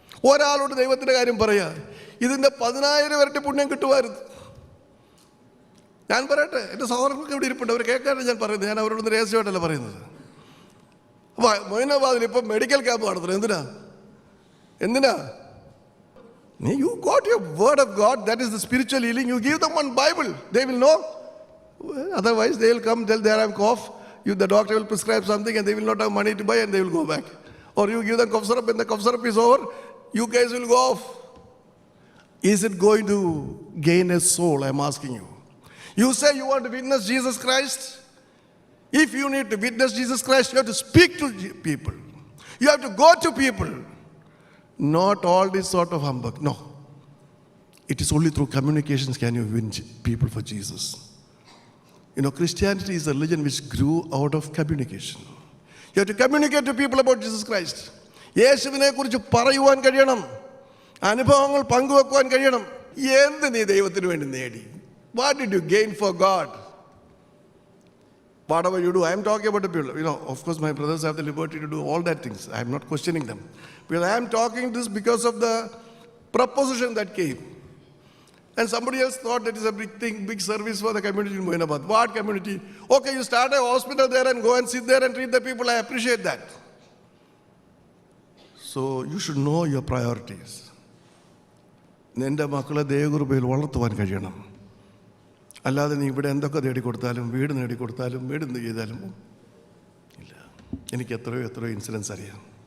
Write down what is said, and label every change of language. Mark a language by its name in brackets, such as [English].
[Malayalam] ഒരാളോട് ദൈവത്തിൻ്റെ കാര്യം പറയുക. ഇതിൻ്റെ 10,000 ഇരട്ടി പുണ്യം കിട്ടുമായിരുന്നു. ഞാൻ പറയട്ടെ, എൻ്റെ സഹോദരങ്ങൾക്ക് ഇവിടെ ഇരിപ്പുണ്ട്, അവർ കേൾക്കാനാണ് ഞാൻ പറയുന്നത്. ഞാൻ അവരോടൊന്ന് രഹസ്യമായിട്ടല്ല പറയുന്നത്. അപ്പോൾ മൊയിനാബാദിൽ ഇപ്പം മെഡിക്കൽ ക്യാമ്പ് നടത്തുന്നത് എന്തിനാ? [English] You got your word of God, that is the spiritual healing. You give them one Bible, they will know. Otherwise they will come, tell they have cough, the doctor will prescribe something and they will not have money to buy and they will go back. Or you give them cough syrup, and the cough syrup is over, you guys will go off. Is it going to gain a soul? I am asking you. You say you want to witness Jesus Christ. If you need to witness Jesus Christ, you have to speak to people. You have to go to people. Not all this sort of humbug. No. It is only through communications can you win people for Jesus. Christianity is a religion which grew out of communication. You have to communicate to people about Jesus Christ. [Malayalam] യേശുവിനെ കുറിച്ച് പറയുവാൻ കഴിയണം, അനുഭവങ്ങൾ പങ്കുവെക്കുവാൻ കഴിയണം. എന്ത് നീ ദൈവത്തിന് വേണ്ടി നേടി? [English] What did you gain for God? Whatever you do, I am talking about the people. Of course, my brothers have the liberty to do all that things. I am not questioning them. Because I am talking this because of the proposition that came. And somebody else thought that is a big thing, big service for the community in Moinabad. What community? Okay, you start a hospital there and go and sit there and treat the people. I appreciate that. So you should know your priorities. [Malayalam] നിൻ്റെ മക്കളെ ദൈവകൃപയിൽ വളർത്തുവാൻ കഴിയണം. അല്ലാതെ നീ ഇവിടെ എന്തൊക്കെ നേടിക്കൊടുത്താലും, വീട് നേടിക്കൊടുത്താലും, വീട് എന്ത് ചെയ്താലും ഇല്ല. എനിക്ക് എത്രയോ ഇൻസിഡൻസ് അറിയാം.